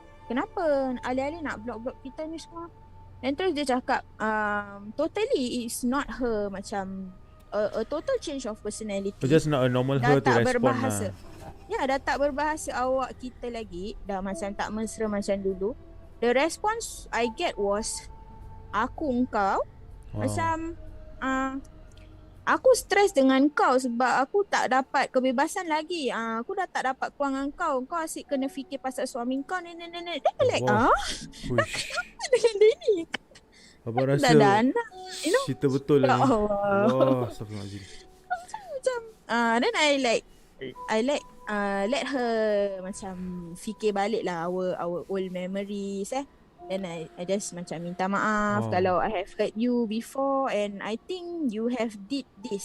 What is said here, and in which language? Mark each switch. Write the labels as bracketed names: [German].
[Malay] Kenapa alih-alih nak block kita ni semua? Dan terus dia cakap, [English] totally it's not her, macam a total change of personality. Just not a normal her to respond lah. [Malay] Dah tak berbahasa awak kita lagi. Dah macam tak mesra macam dulu. [English] The response I get was, [Malay] aku engkau macam aku stres dengan kau sebab aku tak dapat kebebasan lagi. Aku dah tak dapat kewangan kau. Kau asyik kena fikir pasal suami kau ni. Then like kenapa dengan dia ni? Abang rasa cerita betul lah ni. Allah, astagfirullahaladzim. [English] Macam then I let her macam [Malay] fikir balik lah [English] our old memories Then I just macam [Malay] minta maaf kalau [English] I have hurt you before, and I think you have did this.